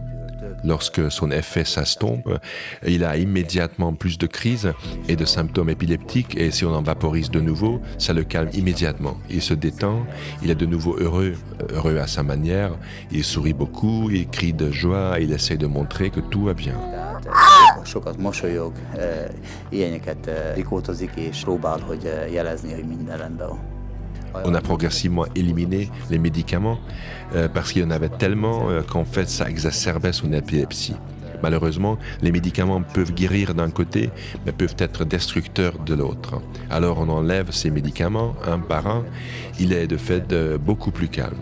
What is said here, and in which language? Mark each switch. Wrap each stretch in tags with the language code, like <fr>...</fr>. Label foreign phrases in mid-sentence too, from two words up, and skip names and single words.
<fr>Lorsque son effet s'estompe, il a immédiatement plus de crises et de symptômes épileptiques et si on en vaporise de nouveau, ça le calme immédiatement. Il se détend, il est de nouveau heureux à sa manière, il sourit beaucoup, il crie de joie, il essaie de montrer que tout va bien.</fr> <hu>Sokat mosolyog, ilyeneket rikótozik és próbál, hogy jelezni, hogy minden rendben van.</hu> <fr>On a progressivement éliminé les médicaments parce qu'il y en avait tellement qu'en fait ça exacerbait son épilepsie. Malheureusement, les médicaments peuvent guérir d'un côté, mais peuvent être destructeurs de l'autre. Alors on enlève ces médicaments un par un, il est de fait beaucoup plus calme.</fr>